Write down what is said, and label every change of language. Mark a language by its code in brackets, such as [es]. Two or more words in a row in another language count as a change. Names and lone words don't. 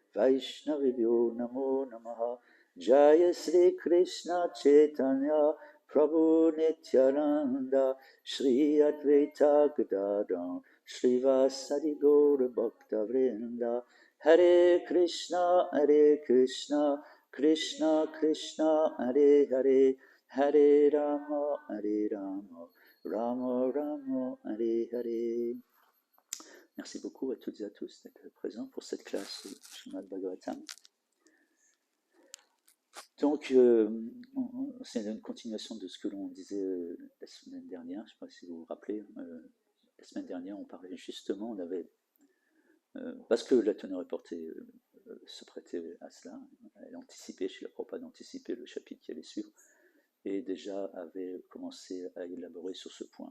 [sa] वैष्णवेभ्यो नमो नमः जय श्री कृष्ण चैतन्य प्रभु नित्यानन्द श्री अद्वैत गदाधर श्रीवासादि गौर भक्त वृन्द हरे कृष्ण कृष्ण कृष्ण हरे हरे हरे राम राम राम हरे हरे. [fr] Merci beaucoup à toutes et à tous d'être présents pour cette classe Srimad Bhagavatam. Donc, c'est une continuation de ce que l'on disait la semaine dernière. Je ne sais pas si vous vous rappelez. La semaine dernière, on parlait justement, on avait, parce que la teneur reportée se prêtait à cela, elle anticipait, Srila Prabhupada anticipait le chapitre qui allait suivre, et déjà avait commencé à élaborer sur ce point.